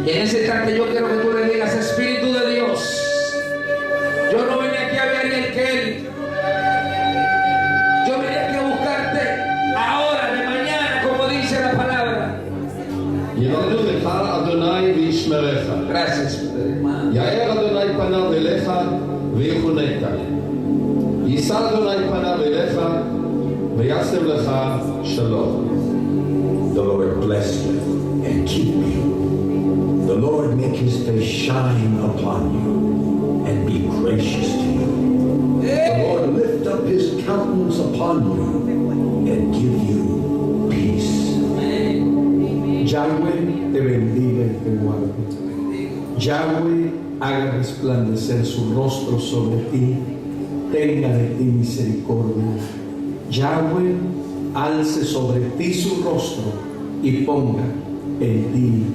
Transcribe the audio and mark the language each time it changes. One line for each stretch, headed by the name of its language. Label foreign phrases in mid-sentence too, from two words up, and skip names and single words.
Spanish: Y en ese instante yo quiero que tú le digas, Espíritu de Dios, yo no vine aquí a ver el Kelly. Yo vine aquí a buscarte ahora, de mañana, como dice la palabra. Gracias, Padre.
Hebrew: יאר אדוני פניו אליך ויחונק. יישא אדוני פניו אליך ויעשה לך שלום.
English: The Lord bless you and keep you. The Lord make his face shine upon you and be gracious to you. The Lord lift up his countenance upon you and give you peace.
Spanish: Yahweh te bendiga y te guarde. Yahweh haga resplandecer su rostro sobre ti, tenga de ti misericordia. Yahweh alce sobre ti su rostro y ponga en ti.